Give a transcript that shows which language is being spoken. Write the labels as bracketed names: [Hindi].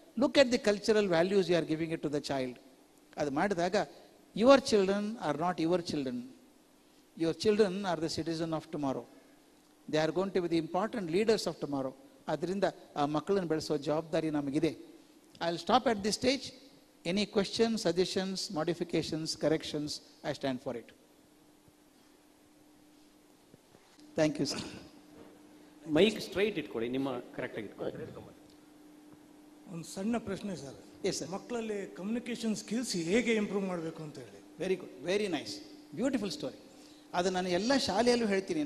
[English] Look at the cultural values you are giving it to the child. [Kannada] ಅದು ಮಾಡಿದಾಗ [English] Your children are not your children, your children are the citizen of tomorrow. They are going to be the important leaders of tomorrow. [Kannada] ಅದರಿಂದ ಆ ಮಕ್ಕಳನ್ನು ಬೆಳೆಸೋ ಜವಾಬ್ದಾರಿ ನಮಗಿದೆ. [English] I will stop at this stage. Any questions, suggestions, modifications, corrections, I stand for it. Thank you, sir. [Kannada] Mic straight ಇಟ್ಕೊಳ್ಳಿ, ನಿಮ್ಮ ಕರೆಕ್ಟಾಗಿ ಇಟ್ಕೊಳ್ಳಿ. ಒಂದು ಸಣ್ಣ ಪ್ರಶ್ನೆ ಸರ್. [English] Yes sir. [Kannada] ಮಕ್ಕಳಲ್ಲಿ ಕಮ್ಯುನಿಕೇಷನ್ ಸ್ಕಿಲ್ಸ್ ಹೇಗೆ ಇಂಪ್ರೂವ್ ಮಾಡಬೇಕು ಅಂತ ಹೇಳಿ. [English] Very good, very nice, beautiful story. [Kannada] ಅದು ನಾನು ಎಲ್ಲ ಶಾಲೆಯಲ್ಲೂ ಹೇಳ್ತೀನಿ.